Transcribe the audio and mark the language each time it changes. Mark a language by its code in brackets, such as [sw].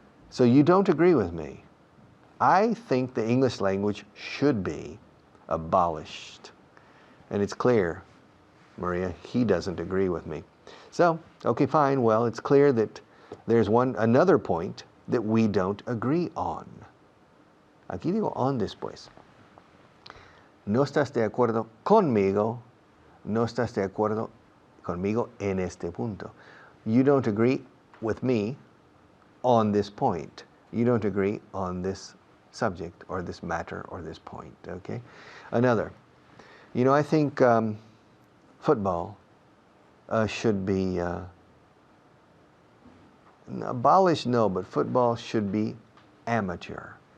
[en] So you don't agree with me. I think the English language should be abolished. And it's clear, Maria, he doesn't agree with me. So, okay, fine. Well, it's clear that there's another point that we don't agree on. [es] Aquí digo on después. No estás de acuerdo conmigo, no estás de acuerdo conmigo en este punto. [en] You don't agree with me on this point. You don't agree on this subject or this matter or this point, okay? Another. You know, I think football should be abolished, no, but football should be amateur.